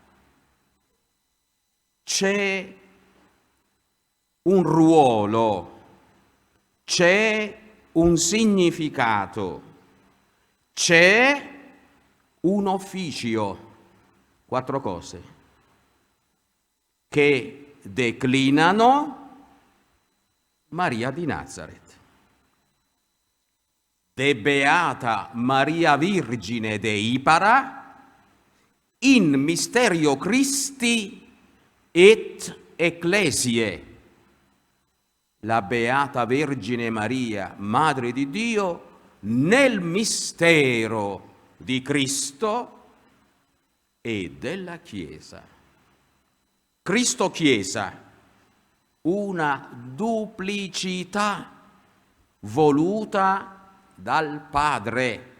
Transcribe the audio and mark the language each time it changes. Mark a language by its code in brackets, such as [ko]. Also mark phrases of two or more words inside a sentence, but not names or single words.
[it] c'è un ruolo, c'è un significato, c'è un officio, 4 cose che declinano Maria di Nazaret. [la] De beata Maria Virgine de Ipara, in mysterio Christi et ecclesiae. [it] La Beata Vergine Maria, Madre di Dio, nel mistero di Cristo e della Chiesa. Cristo-Chiesa, una duplicità voluta dal Padre.